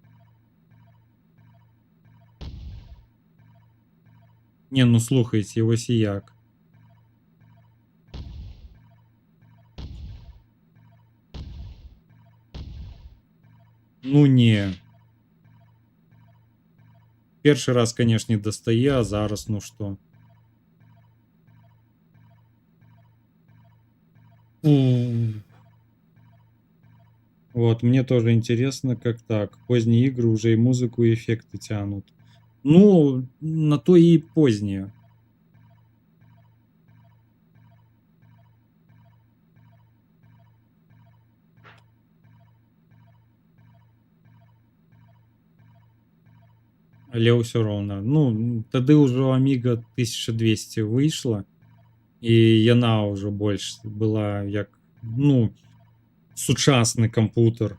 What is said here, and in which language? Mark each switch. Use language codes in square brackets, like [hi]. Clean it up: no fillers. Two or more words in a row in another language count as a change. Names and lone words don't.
[be] Не, ну слухайце, вось і як. Ну не. Першы раз, канешне, дастае, а зараз ну што? [ru] Вот, мне тоже интересно, как так. Поздние игры уже и музыку, и эффекты тянут. Ну, на то и поздние. [be] Але ўсё роўна. Ну, тады ўжо Amiga 1200 выйшла, і яна ўжо больш была як, ну, сучасны кампутер.